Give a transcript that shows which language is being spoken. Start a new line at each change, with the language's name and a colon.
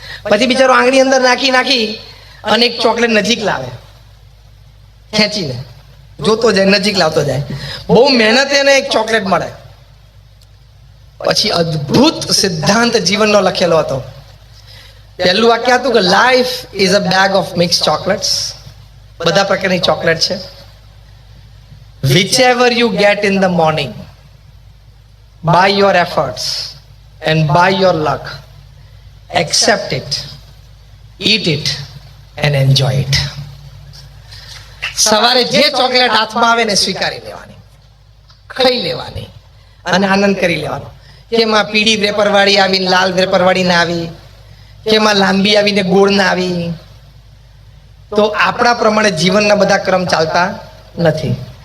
Gujarati: પછી બિચારો આંગળી અંદર નાખી અને એક ચોકલેટ નજીક લાવે, ખેંચીને જોતો જાય, નજીક લાવતો જાય. બહુ મહેનત એને એક ચોકલેટ મળે. પછી અદ્ભુત સિદ્ધાંત જીવનનો લખેલો હતો. પહેલું વાક્ય હતું કે
English: life is a bag of mix chocolates
Gujarati: બધા પ્રકારની ચોકલેટ છે.
English: whichever you get in the morning, by your efforts and by your luck, accept it, eat it and enjoy it.
Gujarati: સવારે જે ચોકલેટ હાથમાં આવે ને સ્વીકારી લેવાની, ખાઈ લેવાની અને આનંદ કરી લેવાનો. કે એમાં પીળી વેપરવાળી આવીને લાલ વેપરવાળી ના આવી, કે એમાં લાંબી આવીને ગોળ ના આવી. તો આપણા પ્રમાણે જીવનના બધા ક્રમ ચાલતા નથી.